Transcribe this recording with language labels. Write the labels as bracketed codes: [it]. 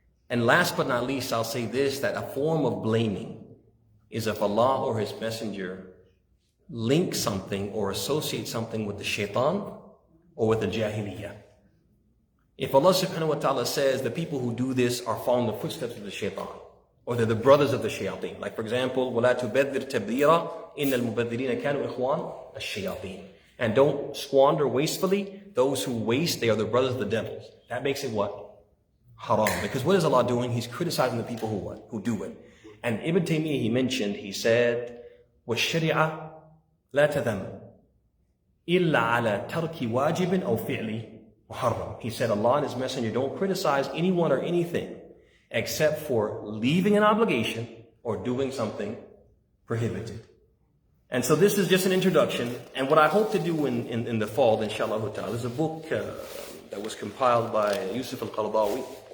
[en] And last but not least, I'll say this, that a form of blaming is if Allah or His Messenger link something or associate something with the shaitan or with the jahiliyyah. If Allah subhanahu wa ta'ala says the people who do this are following the footsteps of the shaitan, or they're the brothers of the shayateen. Like for example, [ar] وَلَا تُبَذِّرْ تَبْذِيرًا إِنَّ الْمُبَذِّرِينَ كَانُوا إِخْوَانَ الشَّيَاطِينَ. [en] And don't squander wastefully. Those who waste, they are the brothers of the devils. That makes it what? Haram. Because what is Allah doing? He's criticizing the people who what? Who do it. And Ibn Taymiyyah, he mentioned, he said, [ar] وَالشَّرِعَةِ لَا تَذَمْ إِلَّا عَلَى تَرْكِ وَاجِبٍ أَوْ فِعْلِ مُحَرَّمٍ. [en] He said, Allah and His Messenger don't criticize anyone or anything except for leaving an obligation or doing something prohibited. And so this is just an introduction. And what I hope to do in the fall, inshallah ta'ala, there's a book that was compiled by Yusuf al-Qaradawi.